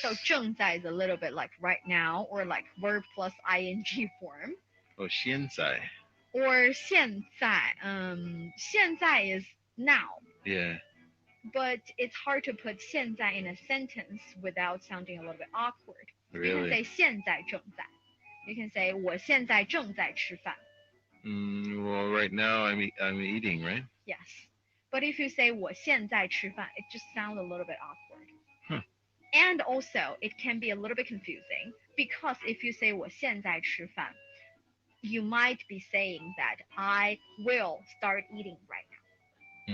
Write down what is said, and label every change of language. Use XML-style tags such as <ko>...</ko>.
<en>So 正在 is a little bit like right now, or like verb plus ing form. Oh, 现在. Or 现在.现在 is now. Yeah. But it's hard to put 现在 in a sentence without sounding a little bit awkward. Really? You can say</en> <zh>现在正在.</zh> <en>You can say</en> <zh>我现在正在吃饭.</zh> <en>Well, right now I'm eating, right? Yes. But if you say</en> <zh>我现在吃饭,</zh> <en>it just sounds a little bit awkward. Huh. And also, it can be a little bit confusing because if you say</en> <zh>我现在吃饭,</zh> <en>you might be saying that I will start eating right now.</en>